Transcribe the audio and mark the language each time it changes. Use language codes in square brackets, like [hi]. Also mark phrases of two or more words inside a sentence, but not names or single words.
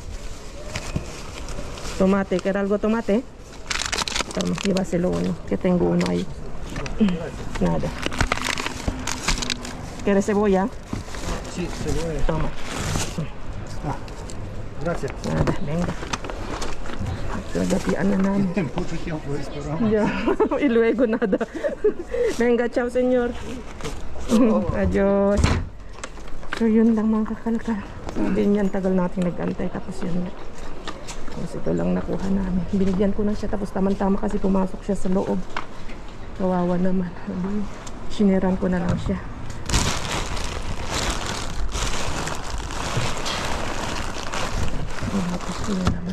[es] Tomate, ¿quer algo tomate? Toma, llévaselo uno, que tengo uno ahí. Nada. ¿Quieres cebolla? Sí, cebolla. Toma. Gracias. Nada, venga. [tl] Nagatian na namin. [es] Mucho tiempo esperando. Ya. Y luego nada. Venga, chao, señor. Adios. [tl] So, yun lang mga kakalkal. Sabi niyan, tagal natin nag-antay. Tapos yun. Tapos ito lang nakuha namin. Binigyan ko na siya. Tapos tamang-tama kasi pumasok siya sa loob. Kawawa naman. Sabi, Siniran ko na lang siya. Tapos yun naman.